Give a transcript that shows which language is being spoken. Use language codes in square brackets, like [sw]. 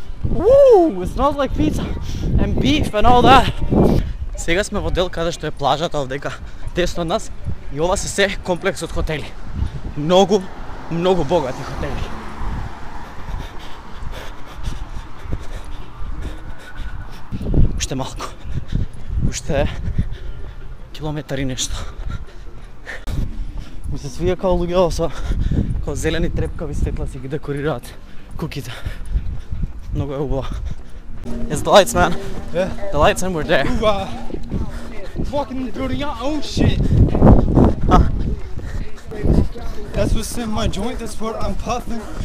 [en] Woo! It smells like pizza. and beef and all that. [mk] Сега сме во дел каде што е плажата овдека десно од нас и ова се комплекс од хотели. Многу богати хотели. Уште малку. Уште километар и нешто. Ми се свија као луѓето со као зелени трепкави стекла си ги декорираат куките. Многу е убаво. [en] It's the lights, man. Yeah. The lights and we're there. Ooh, walking through your own shit. That's what's in my joint, that's what I'm puffing.